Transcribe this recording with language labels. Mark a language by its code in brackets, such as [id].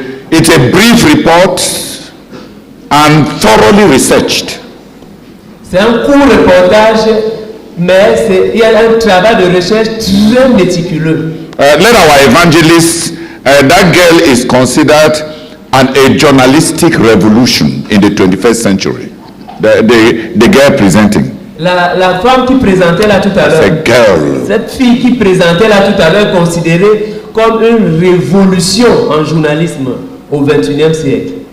[en] It's a brief report and thoroughly researched. [fr] C'est un court reportage, mais il y a un travail de recherche très méticuleux. [en] Let our evangelist, that girl is considered a journalistic revolution in the 21st century. The girl presenting. [fr] La femme qui présentait là tout à l'heure, cette fille qui présentait là tout à l'heure est considérée comme une révolution en journalisme au XXIe siècle.